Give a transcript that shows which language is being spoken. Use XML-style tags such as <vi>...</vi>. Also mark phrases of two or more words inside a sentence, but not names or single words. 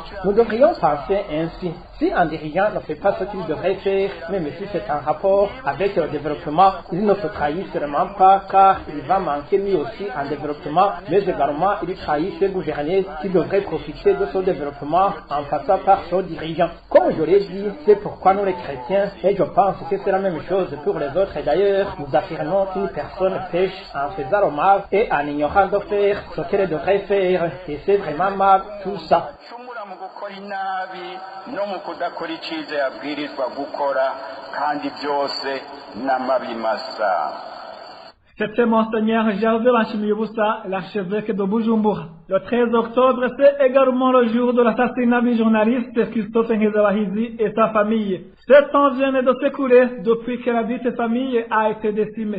<fr>Nous devrions penser ainsi. Si un dirigeant ne fait pas ce qu'il devrait faire, même si c'est en rapport avec le développement, il ne se trahit sûrement pas car il va manquer lui aussi en développement, mais également il trahit ses gouverneurs qui devraient profiter de son développement en passant par son dirigeant. Comme je l'ai dit, c'est pourquoi nous les chrétiens, et je pense que c'est la même chose pour les autres, et d'ailleurs nous affirmons qu'une personne pêche en faisant le mal et en ignorant de faire ce qu'elle devrait faire, et c'est vraiment mal tout ça.</fr> <rn>Mu gukora inabi no mu kudakora icyiza yabwirizwa gukora kandi byose n'amabi masa.</rn> <fr>C'était Monseigneur Gervais Banchimioussa, l'archevêque de Bujumbura. Le 13 octobre, c'est également le jour de l'assassinat du journaliste Christophe Nkezabahizi et sa famille. 7 ans viennent de s'écouler depuis que la dite famille a été décimée.</fr>